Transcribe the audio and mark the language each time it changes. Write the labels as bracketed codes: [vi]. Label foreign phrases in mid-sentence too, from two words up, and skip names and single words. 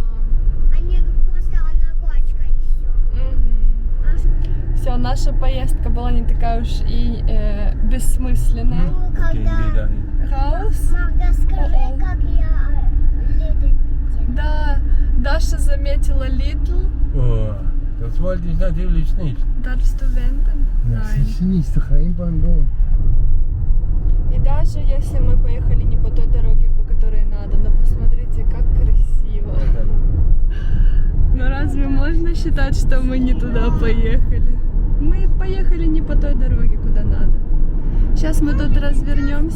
[ru] Они просто ногочка и все. Все, наша поездка была не такая уж и бессмысленная. Ну, когда... Раус. Магда, скажи, заметила Lidl. [de] Oh, das wollte ich natürlich nicht. Darfst du wenden? ist nicht so kein Bonbon. [ru] И даже если мы поехали не по той дороге, по которой надо, но посмотрите, как красиво. Но разве можно считать, что мы не туда поехали? Мы поехали не по той дороге, куда надо. Сейчас мы тут развернемся.